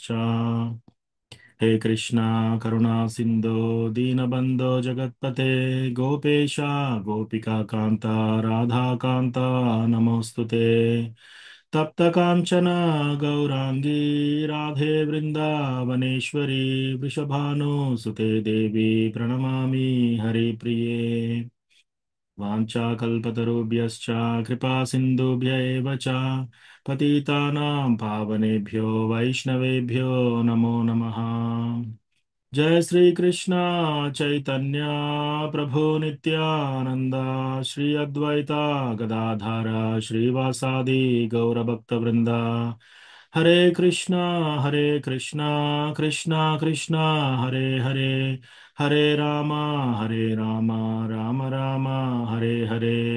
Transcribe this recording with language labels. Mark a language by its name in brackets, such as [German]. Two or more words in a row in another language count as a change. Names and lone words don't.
[Sanskrit] హే కృష్ణ కరుణా సింధో దీనబంధో జగత్పతే గోపేశ గోపికా కాంత రాధాకాంత నమోస్తుతే. తప్త కాంచన గౌరాంగీ రాధే బృందావనేశ్వరి వృషభానుసుతే దేవి ప్రణమామి హరిప్రిये. వాంఛాకల్పతరుభ్యశ్చ కృపా సింధుభ్య ఏవ చ పతితానాం పావనేభ్యో వైష్ణవేభ్యో నమో నమః. జయ శ్రీ కృష్ణ చైతన్య ప్రభు నిత్యానంద శ్రీ అద్వైత గదాధార శ్రీవాసాది గౌరభక్త వృంద. హరే కృష్ణ కృష్ణ కృష్ణ హరే హరే హరే రామ హరే రామ రామ రామ హరే హరే.